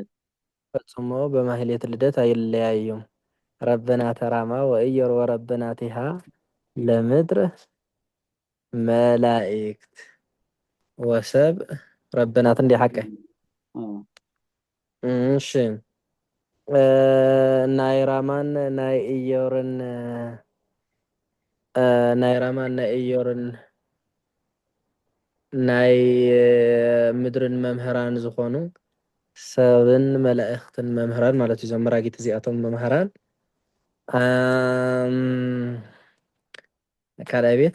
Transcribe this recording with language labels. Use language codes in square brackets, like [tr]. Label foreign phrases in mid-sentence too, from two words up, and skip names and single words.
[am] ፈጽሞ በማህሌት ልደት አይለያዩም። [gez] ረበናተ ራማ ወኢዮር ወረበናቲሃ ለምድር መላእክት ወሰብ ረበናት [am] እንዲህ ሐቀ እሺ [ti] ናይ ራማን ናይ ኢዮርን ናይ ምድርን መምህራን ዝኾኑ ሰብን መላእክትን መምህራን ማለት እዩ። መራጊት እዚኣቶም መምህራን ካልኣይ ቤት